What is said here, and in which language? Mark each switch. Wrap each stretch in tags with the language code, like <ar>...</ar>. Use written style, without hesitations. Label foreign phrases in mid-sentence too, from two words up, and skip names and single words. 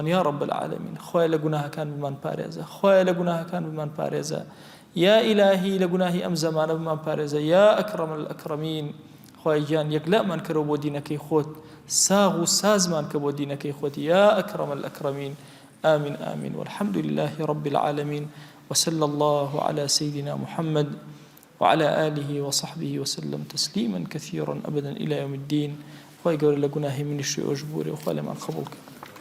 <ar>یا رب العالمین</ar> <ckb>خوای لە گوناهەکان بمان پارێزە خوای لە گوناهەکان بمان پارێزە</ckb> <ar>یا ئیلاهی</ar> <ckb>لە گوناهی ئەم زەمانە بمان پارێزە</ckb> <ar>یا ئەکرەم الئەکرەمین</ar> <ckb>خوای گیان یەک لەمان کەرەوە بۆ دینەکەی خۆت ساغ و سازمان کە بۆ دینەکەی خۆت</ckb> <ar>یا ئەکرەم الئەکرەمین آمين آمين والحمد لله رب العالمين وصلى الله على سيدنا محمد وعلى آله وصحبه وسلم تسليما كثيرا أبدا إلى يوم الدين</ar> <ckb>خوای گەورە لە گوناهی منیش ئەوش بوورێ و خوا لێمان قبوڵ کە</ckb>